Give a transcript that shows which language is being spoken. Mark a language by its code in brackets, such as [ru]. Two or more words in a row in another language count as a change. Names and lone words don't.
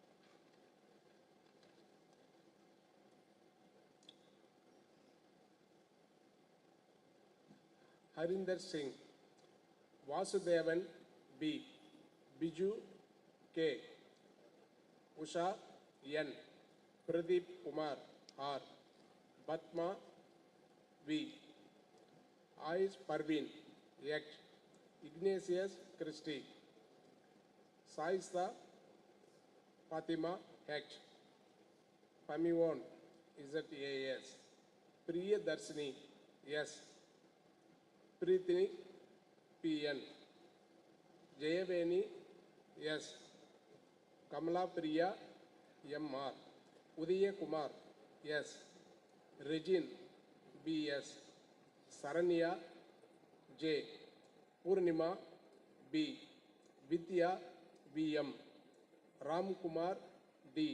[en] Harinder Singh, Vasudevan B. Biju K. Usha N. Pradeep Kumar R. Batma V. Ais Parveen X. Ignatius Christie. Saista Fatima H. Pamiwon ZAS. Priya Darshini S. Preethini PN. Jayaveni S. Kamala Priya MR. Udaya Kumar S. Regine BS. Saranya J. Purnima B. Vidya VM. Ram Kumar D.